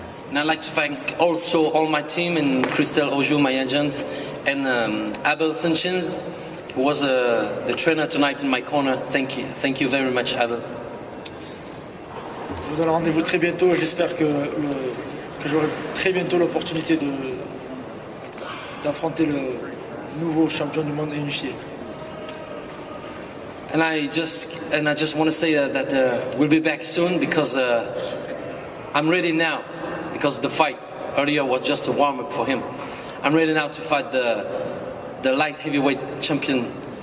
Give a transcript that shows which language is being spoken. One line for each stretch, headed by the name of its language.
English: And I'd like to thank also all my team and Christelle Ojou, my agent, and Abel Sanchez, who was the trainer tonight in my corner. Thank you very much, Abel.
French: Je vous donne rendez-vous très bientôt et j'espère que j'aurai très bientôt l'opportunité d'affronter le nouveau champion du monde unifié.
English: And I just want to say that we'll be back soon because I'm ready now, because the fight earlier was just a warm-up for him. I'm ready now to fight the light heavyweight champion.